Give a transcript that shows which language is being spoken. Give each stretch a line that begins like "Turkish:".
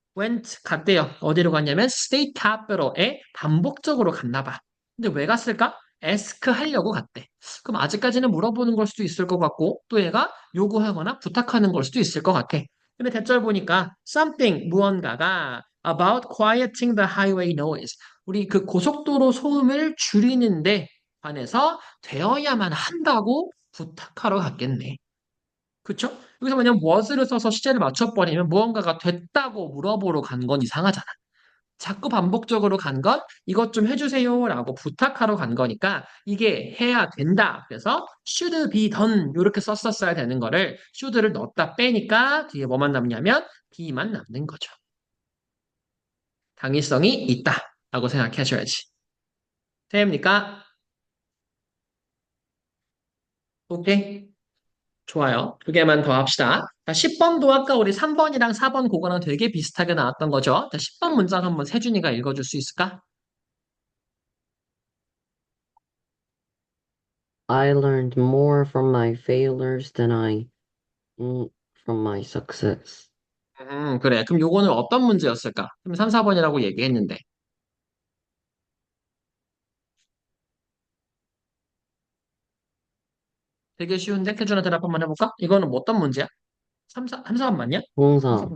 Korean: went, 갔대요. 어디로 갔냐면 state capital에 반복적으로 갔나 봐. 근데 왜 갔을까? ask 하려고 갔대. 그럼 아직까지는 물어보는 걸 수도 있을 것 같고, 또 얘가 요구하거나 부탁하는 걸 수도 있을 것 같아. 근데 대절 보니까 something 무언가가
English: about quieting the highway noise.
Korean: 우리 그 고속도로 소음을 줄이는데 관해서 되어야만 한다고 부탁하러 갔겠네. 그쵸? 여기서 만약 was를 써서 시제를 맞춰버리면 무언가가 됐다고 물어보러 간 건 이상하잖아. 자꾸 반복적으로 간 건 이것 좀 해주세요라고 부탁하러 간 거니까 이게 해야 된다. 그래서
English: should be done
Korean: 이렇게 썼었어야 되는 거를 should를 넣었다 빼니까 뒤에 뭐만 남냐면 be만 남는 거죠. 당위성이 있다라고 생각하셔야지. 됩니까? 오케이. 좋아요. 두 개만 더 합시다. 자, 10번도 아까 우리 3번이랑 4번 그거랑 되게 비슷하게 나왔던 거죠. 자, 10번 문장 한번 세준이가 읽어줄 수 있을까?
English: I learned more from my failures than from my success.
Korean: 그래. 그럼 요거는 어떤 문제였을까? 그럼 3, 4번이라고 얘기했는데. 되게 쉬운데? 태준아 대답 한번 해볼까? 이거는 뭐 어떤 문제야? 3, 4, 3, 4번 맞냐? 3, 동사,